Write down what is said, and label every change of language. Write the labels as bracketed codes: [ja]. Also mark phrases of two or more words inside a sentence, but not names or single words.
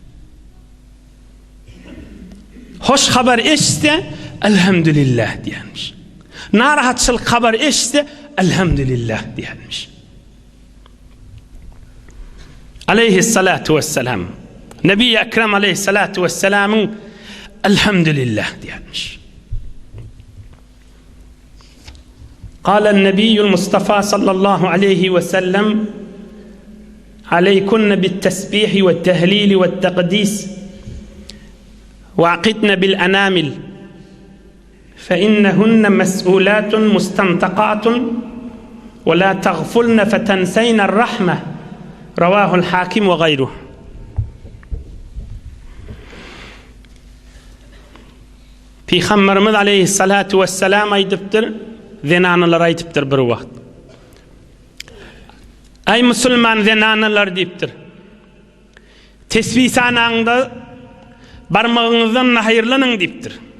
[tk] Hoş haber eşitse elhamdülillah diýermiş. Narahatçylyk haber eşitse elhamdülillah diýermiş. [ar] عليه الصلاة والسلام. [tk] Nebi Ekrem [ar] عليه الصلاة والسلام'ın [tk] elhamdülillah diýermiş. [ar] قال النبي المصطفى صلى الله عليه وسلم عليكن بالتسبيح والتهليل والتقديس وعقدن بالأنامل فإنهن مسؤولات مستنطقات ولا تغفلن فتنسين الرحمة رواه الحاكم وغيره. [tk] Peygamberimiz [ar] عليه الصلاة والسلام [tk] aýdypdyr, zenanalar aýdypdyr bir wagt. Ay musulman zenanalar diýipdir. Tesbih sanaňda barmagyňyzdan haýyrlanyň diýipdir.